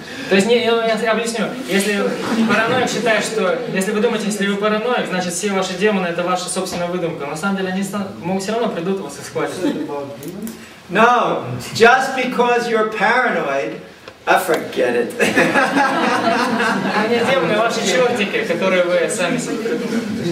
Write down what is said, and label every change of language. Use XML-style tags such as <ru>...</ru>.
<ru>То есть, я объясню, если параноик считает, что, если вы думаете, если вы параноик, значит все ваши демоны это ваша собственная выдумка. На самом деле они все равно придут вас и схватят.</ru> <en>No, just because you're paranoid, forget it.</en> <ru>Они демоны, ваши чертики, которые вы сами себе придумали.</ru>